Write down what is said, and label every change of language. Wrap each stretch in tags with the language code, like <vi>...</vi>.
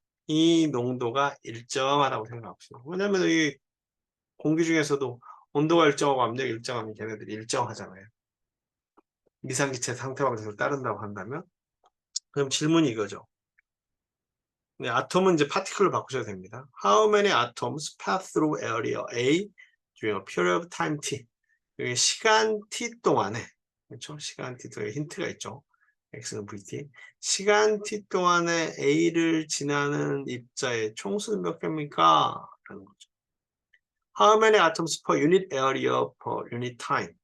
<ko>이 농도가 일정하다고 생각합시다. 왜냐하면 이 공기 중에서도 온도가 일정하고 압력이 일정하면 걔네들이 일정하잖아요. 이상기체 상태 방식을 따른다고 한다면, 그럼 질문이 이거죠. 네, 아톰은 이제 파티클로 바꾸셔야 됩니다.</ko> <en>How many atoms pass through area A during a period of time t?</en> <ko>여기 시간 t 동안에, 그렇죠? 시간 t 동안에 힌트가 있죠. x는 vt. 시간 t 동안에 a를 지나는 입자의 총수는 몇 개입니까? 라는 거죠.</ko> <en>How many atoms per unit area per unit time?</en>